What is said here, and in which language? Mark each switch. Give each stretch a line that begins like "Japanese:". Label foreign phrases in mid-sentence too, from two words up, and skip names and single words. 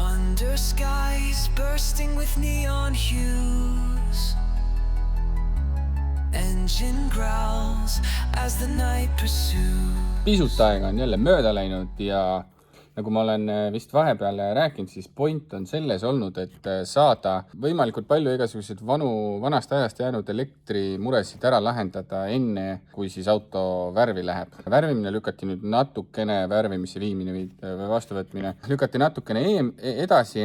English: Lavender skies bursting with neon hues. Engine growls as the night pursues.
Estonian: Pisut aega on jälle mööda läinud ja nagu ma olen vist vahepeal rääkinud, siis point on selles olnud, et saada võimalikult palju igasuguseid vanast ajast jäänud elektrimuresid ära lahendada enne, kui siis auto värvi läheb. Värvimine lükati nüüd natukene, värvimise viimine või vastuvõtmine lükati natukene edasi.